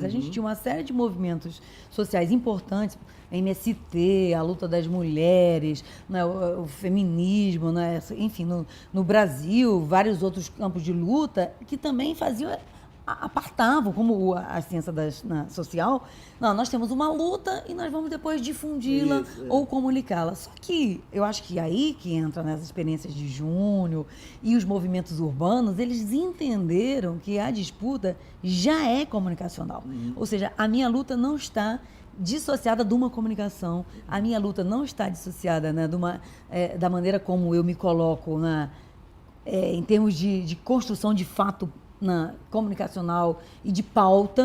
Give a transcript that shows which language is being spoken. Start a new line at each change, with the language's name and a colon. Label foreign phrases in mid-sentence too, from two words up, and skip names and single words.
Portuguese: A gente tinha uma série de movimentos sociais importantes, MST, a luta das mulheres, né? o feminismo, né? Enfim, no Brasil, vários outros campos de luta que também faziam, apartavam, como a ciência social. Não, nós temos uma luta e nós vamos depois difundi-la ou comunicá-la. Só que eu acho que aí que entra nas experiências de Júnior e os movimentos urbanos, eles entenderam que a disputa já é comunicacional. Ou seja, a minha luta não está dissociada de uma comunicação, a minha luta não está dissociada, né, da maneira como eu me coloco em termos de construção de fato comunicacional e de pauta.